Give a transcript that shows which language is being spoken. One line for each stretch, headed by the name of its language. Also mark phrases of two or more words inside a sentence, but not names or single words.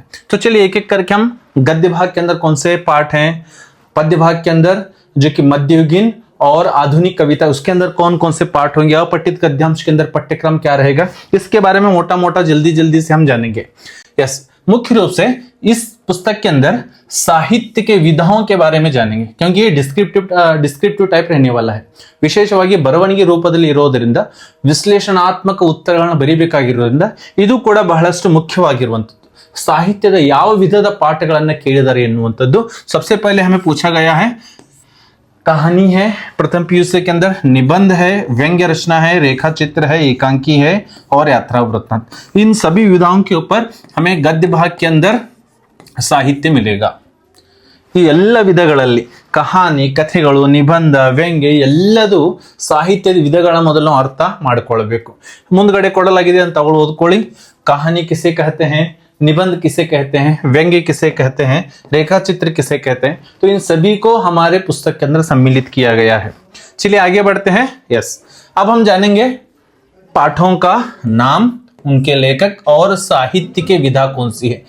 Hindi: तो चलिए एक एक करके हम गद्य भाग के अंदर कौन से पार्ट हैं, पद्य भाग के अंदर जो कि मध्ययुगीन और आधुनिक कविता, उसके अंदर कौन कौन से पार्ट होंगे, अपठित गद्यांश के अंदर पाठ्यक्रम क्या रहेगा, इसके बारे में मोटा मोटा जल्दी से हम जानेंगे। यस, मुख्य रूप से इस पुस्तक के अंदर साहित्य के विधाओं के बारे में जानेंगे, क्योंकि ये
English: descriptive type
Hindi: रहने वाला है।
Kannada: ವಿಶೇಷವಾಗಿ ಬರವಣಿಗೆ ರೂಪದಲ್ಲಿ ಇರೋದರಿಂದ ವಿಶ್ಲೇಷಣಾತ್ಮಕ ಉತ್ತರಗಳನ್ನು ಬರೀಬೇಕಾಗಿರೋದ್ರಿಂದ ಇದು ಕೂಡ ಬಹಳಷ್ಟು ಮುಖ್ಯವಾಗಿರುವಂತದ್ದು। ಸಾಹಿತ್ಯದ ಯಾವ ವಿಧದ ಪಾಠಗಳನ್ನು ಕೇಳಿದ್ದಾರೆ ಎನ್ನುವಂಥದ್ದು
Hindi: सबसे पहले हमें पूछा गया है। कहानी है प्रथम पीयूसी के अंदर, निबंध है, व्यंग्य रचना है, रेखा चित्र है, एकांकी है और यात्रा वृत्तांत। इन सभी विधाओं के ऊपर हमें गद्य भाग के अंदर साहित्य मिलेगा।
Kannada: ಈ ಎಲ್ಲ ವಿಧಗಳಲ್ಲಿ ಕಹಾನಿ, ಕಥೆಗಳು, ನಿಬಂಧ, ವ್ಯಂಗ್ಯ ಎಲ್ಲದೂ ಸಾಹಿತ್ಯದ ವಿಧಗಳ ಮೊದಲು ಅರ್ಥ ಮಾಡಿಕೊಳ್ಳಬೇಕು। ಮುಂದ್ಗಡೆ ಕೊಡಲಾಗಿದೆ ಅಂತ ತಗೊಳ್ಳಿ ಓದ್ಕೊಳ್ಳಿ।
Hindi: कहानी किसे कहते हैं, निबंध किसे कहते हैं, व्यंग्य किसे कहते हैं, रेखा चित्र किसे कहते हैं, तो इन सभी को हमारे पुस्तक के अंदर सम्मिलित किया गया है। चलिए आगे बढ़ते हैं। यस, अब हम जानेंगे पाठों का नाम, उनके लेखक और साहित्य की विधा कौन सी है।